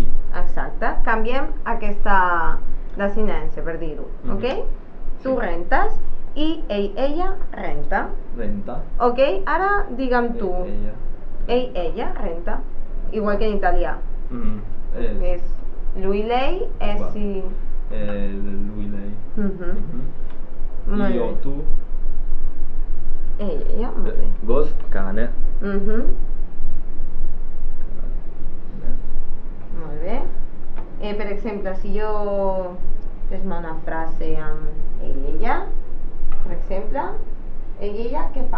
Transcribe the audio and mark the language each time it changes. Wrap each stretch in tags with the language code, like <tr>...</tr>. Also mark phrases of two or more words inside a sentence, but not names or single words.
<ca>Exacte. Canviem aquesta desinència, per dir-ho. Ok? Tu rentes i ella renta. Renta. Ok? Ara digue'm tu. Ella. Ella renta. Igual que en italià. És</ca> <it>lui, lei,</it> <ca>és</ca> <it>Uguale. si... Lui, lei.</it> <ca>Molt</ca> <it>Io,</it> <ca>bé.</ca> <it>tu.</it> <ca>Ella, molt bé. Gos, cane. Molt bé. Per exemple, si jo fes-me una frase amb ella, per exemple, ella què fa?</ca>